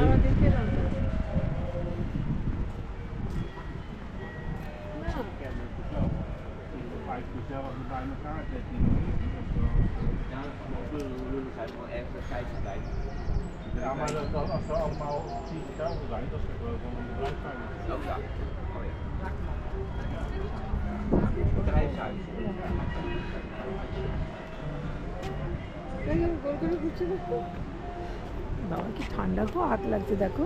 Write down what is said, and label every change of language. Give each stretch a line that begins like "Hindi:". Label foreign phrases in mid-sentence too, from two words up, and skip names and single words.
Bangla: আমরা দেখে এলাম তো।
Dutch: Maar als we allemaal 10.000 zijn, dat is toch wel een bedrijfshuis. Oh ja. Oh ja. Bedrijfshuis.
Bangla: গোল করে ঘুরছে দেখো। বাবা কি ঠান্ডা গো, হাত লাগছে দেখো।